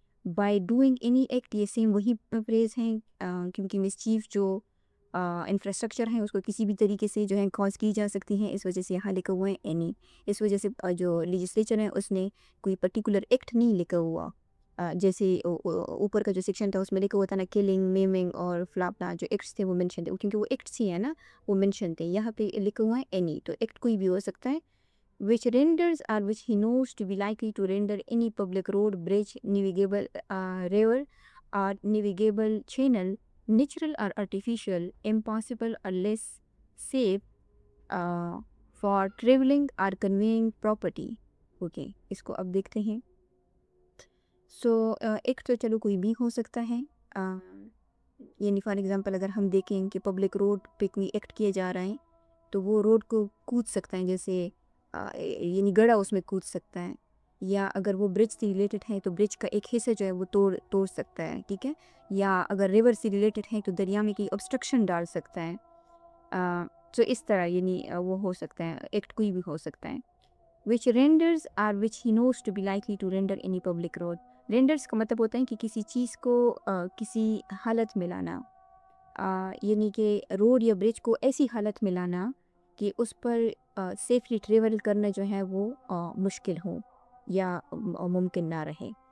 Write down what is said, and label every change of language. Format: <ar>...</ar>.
<ur>By doing any act, یہ same وہی freeze ہیں کیونکہ مسچیف جو انفراسٹرکچر ہیں اس کو کسی بھی طریقے سے جو ہے کاز کی جا سکتی ہیں، اس وجہ سے یہاں لکھا ہوا ہے اینی. اس وجہ سے جو لیجسلیچر ہے اس نے کوئی پرٹیکولر ایکٹ نہیں لکھا ہوا. جیسے اوپر کا جو سیکشن تھا اس میں لکھا ہوا تھا نا کلنگ، میمنگ اور فلاپنا، جو ایکٹس تھے وہ مینشن تھے کیونکہ وہ ایکٹس ہی ہیں نا، وہ مینشن تھے. یہاں پہ لکھا ہوا ہے اینی، تو ایکٹ کوئی بھی ہو سکتا ہے.</ur> <en>which renders or which he knows to be likely to render any public road, bridge, navigable river or navigable channel, natural or artificial, impossible or less safe for traveling or conveying property.</en> <ur>Okay اس کو اب دیکھتے ہیں. سو ایک تو چلو کوئی بھی ہو سکتا ہے، یعنی فار ایگزامپل اگر ہم دیکھیں کہ پبلک روڈ پہ کوئی ایکٹ کیے جا رہا ہے تو وہ روڈ کو کود سکتا ہے، جیسے یعنی گڑھا اس میں کود سکتا ہے. یا اگر وہ برج سے ریلیٹڈ ہے تو برج کا ایک حصہ جو ہے وہ توڑ سکتا ہے، ٹھیک ہے. یا اگر ریور سے ریلیٹڈ ہے تو دریا میں کوئی obstruction ڈال سکتا ہے. تو اس طرح یعنی وہ ہو سکتا ہے، ایکٹ کوئی بھی ہو سکتا ہے.</ur> <en>which renders or which he knows to be likely to render any public road.</en> <ur>renders کا مطلب ہوتا ہے کہ کسی چیز کو کسی حالت میں لانا، یعنی کہ روڈ یا برج کو ایسی حالت میں لانا کہ اس پر سیفلی ٹریول کرنا جو ہے وہ مشکل ہو یا ممکن نہ رہے.</ur>